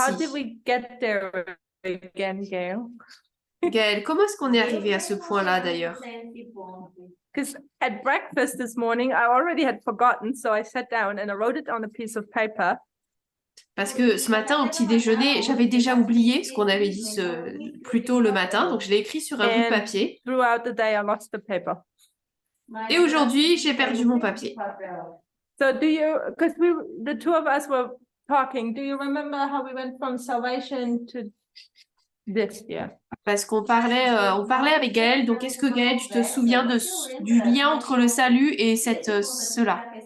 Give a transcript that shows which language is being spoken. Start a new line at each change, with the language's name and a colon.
English: How did we get there again, Gail?
French: Gaëlle, comment est-ce qu'on est arrivé à ce point-là d'ailleurs?
English: Because at breakfast this morning, I already had forgotten, so I sat down and I wrote it on a piece of paper.
French: Parce que ce matin, au petit déjeuner, j'avais déjà oublié ce qu'on avait dit plus tôt le matin, donc je l'ai écrit sur un bout de papier.
English: Throughout the day, I lost the paper.
French: Et aujourd'hui, j'ai perdu mon papier.
English: So because the two of us were talking, do you remember how we went from salvation to this year?
French: Parce qu'on parlait avec Gaëlle, donc est-ce que Gaëlle, tu te souviens du lien entre le salut et cela?